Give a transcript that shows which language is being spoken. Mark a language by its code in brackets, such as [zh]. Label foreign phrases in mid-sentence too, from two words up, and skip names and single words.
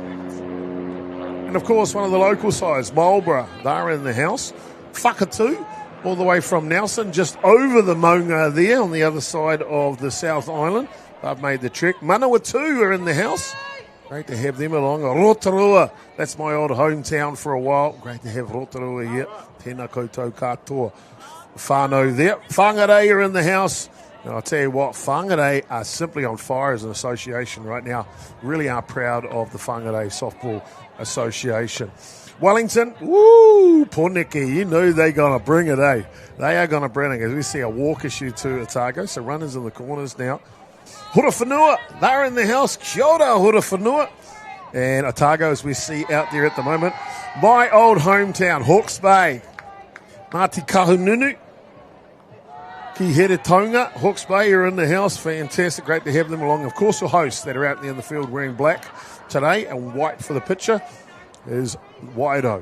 [en] And of course, one of the local sides, Marlborough, they're in the house. Whakatu, all the way from Nelson, just over the Maunga there on the other side of the South Island. They've made the trek. Manawatu are in the house. Great to have them along. Rotorua, that's my old hometown for a while. Great to have Rotorua here. [mi] Tēnā koutou katoa. [en] Whānau there. Whangarei are in the house. And I'll tell you what, Whangarei are simply on fire as an association right now. Really are proud of the Whangarei Softball Association. Wellington, woo, Poneke, you know they're going to bring it, eh? They are going to bring it as we see a walk issue to Otago. So runners in the corners now. Hurawhenua, they're in the house. [mi] Kia ora, Hurawhenua. [en] And Otago, as we see out there at the moment. My old hometown, Hawke's Bay. Ngāti Kahununu. [mi] Ki Here Tonga. [en] Hawke's Bay are in the house. Fantastic. Great to have them along. Of course, the hosts that are out there in the field wearing black today and white for the picture is Wairau.